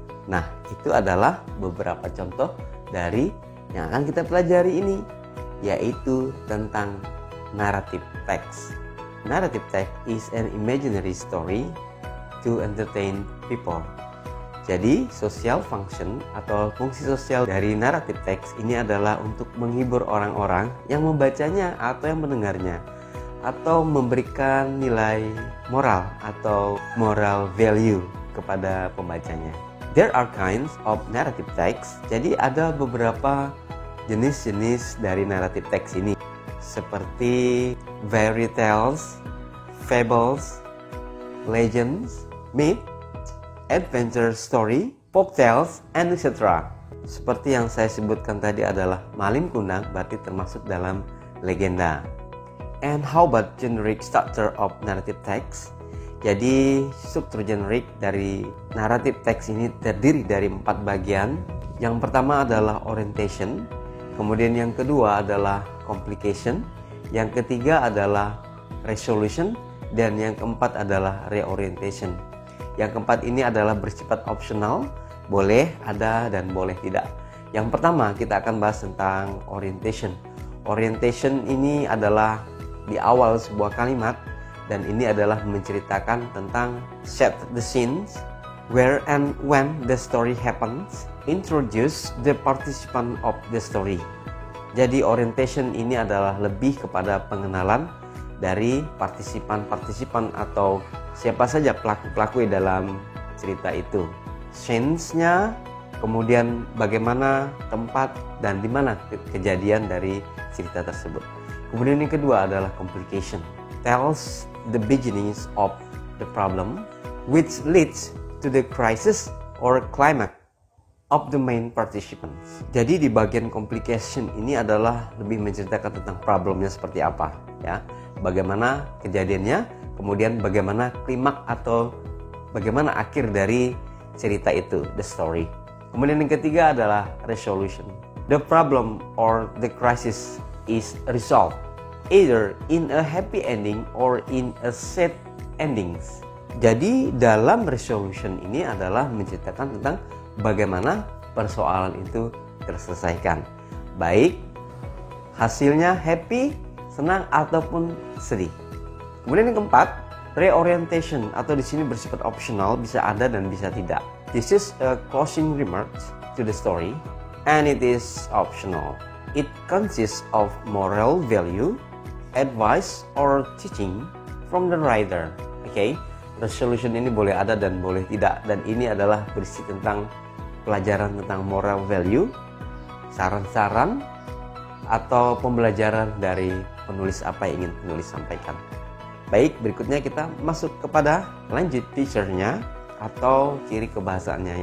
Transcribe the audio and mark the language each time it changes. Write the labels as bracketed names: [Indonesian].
[Indonesian] Nah, itu adalah beberapa contoh dari yang akan kita pelajari ini, yaitu tentang narrative text. [English] Narrative text is an imaginary story to entertain people. [Indonesian] Jadi, social function atau fungsi sosial dari narrative text ini adalah untuk menghibur orang-orang yang membacanya atau yang mendengarnya, atau memberikan nilai moral atau moral value kepada pembacanya. [English] There are kinds of narrative text. [Indonesian] Jadi ada beberapa jenis-jenis dari narrative text ini, seperti fairy tales, fables, legends, myth, adventure story, folk tales, and etc. Seperti yang saya sebutkan tadi adalah Maling Kundang berarti termasuk dalam legenda. [English] And how about generic structure of narrative text? [Indonesian] Jadi struktur generik dari narrative text ini terdiri dari 4 bagian. Yang pertama adalah orientation, kemudian yang kedua adalah complication, yang ketiga adalah resolution, dan yang keempat adalah reorientation. Yang keempat ini adalah bersifat optional, boleh ada dan boleh tidak. Yang pertama kita akan bahas tentang orientation. Orientation ini adalah di awal sebuah kalimat, dan ini adalah menceritakan tentang [English] set the scenes, where and when the story [Indonesian] happens, introduce the participant of the story. Jadi orientation ini adalah lebih kepada pengenalan dari partisipan-partisipan atau siapa saja pelaku-pelaku dalam cerita itu. Scenes-nya, kemudian bagaimana tempat dan di mana kejadian dari cerita tersebut. Kemudian yang kedua adalah complication. [English] Tells the beginnings of the problem, which leads to the crisis or climax of the main participants. [Indonesian] Jadi di bagian complication ini adalah lebih menceritakan tentang problemnya seperti apa, ya. Bagaimana kejadiannya, kemudian bagaimana klimaks atau bagaimana akhir dari cerita itu, [English] the story. [Indonesian] Kemudian yang ketiga adalah resolution. [English] The problem or the crisis is resolved either in a happy ending or in a sad endings. [Indonesian] Jadi dalam resolution ini adalah menceritakan tentang bagaimana persoalan itu terselesaikan, baik hasilnya happy, senang ataupun sedih. Kemudian yang keempat, reorientation atau di sini bersifat optional, bisa ada dan bisa tidak. [English] This is a closing remarks to the story and it is optional. It consists of moral value, advice or teaching from the writer. [Indonesian] Okay, resolution ini boleh ada dan boleh tidak, dan ini adalah berisi tentang pelajaran tentang moral value, saran-saran atau pembelajaran dari penulis apa yang ingin penulis sampaikan. Baik, berikutnya kita masuk kepada lanjut feature-nya atau ciri kebahasaannya.